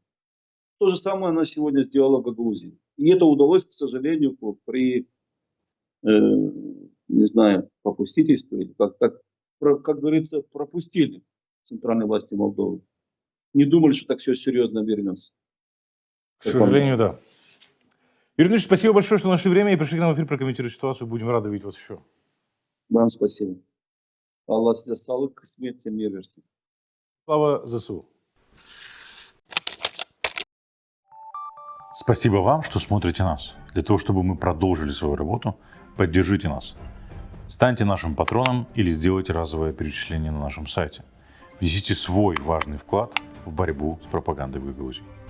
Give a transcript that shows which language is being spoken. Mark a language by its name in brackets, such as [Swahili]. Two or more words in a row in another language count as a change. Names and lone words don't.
[Russian] То же самое она сегодня сделала в Гагаузии. И это удалось, к сожалению, при, не знаю, попустительстве, или как говорится, пропустили центральной власти Молдовы. Не думали, что так все серьезно вернется. К сожалению, да. Юрий Ильич, спасибо большое, что нашли время и пришли к нам в эфир прокомментировать ситуацию. Будем рады видеть вас еще. Вам спасибо. [Turkish] Allah size sağlık, kısmet, emniyet versin. [Ukrainian] Слава ЗСУ. [Russian] Спасибо вам, что смотрите нас. Для того, чтобы мы продолжили свою работу, поддержите нас. Станьте нашим патроном или сделайте разовое перечисление на нашем сайте. Внесите свой важный вклад в борьбу с пропагандой в Гагаузии.